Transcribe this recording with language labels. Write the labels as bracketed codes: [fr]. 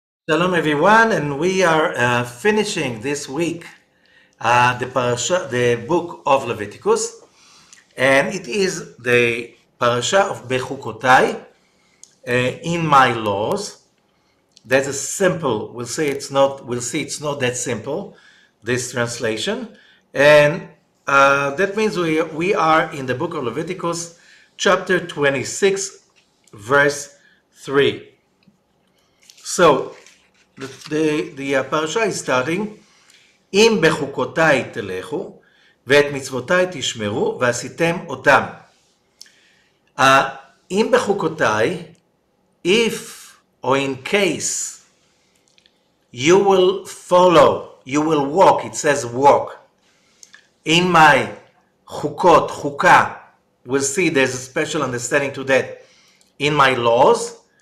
[en] Shalom everyone, and we are finishing this week the book of Leviticus, and it is the parasha of BeHukotai, in my laws. That's a simple. We'll see it's not that simple, this translation, and that means we are in the book of Leviticus, chapter 26, verse 3. So the parasha is starting, [he] אם בחוקותיי תלכו, ואת מצוותיי תשמרו, ועשיתם אותם. אם בחוקותיי, [en] if or in case you will follow, you will walk, it says walk, in my חוקות, חוקה, we'll see there's a special understanding to that, in my laws,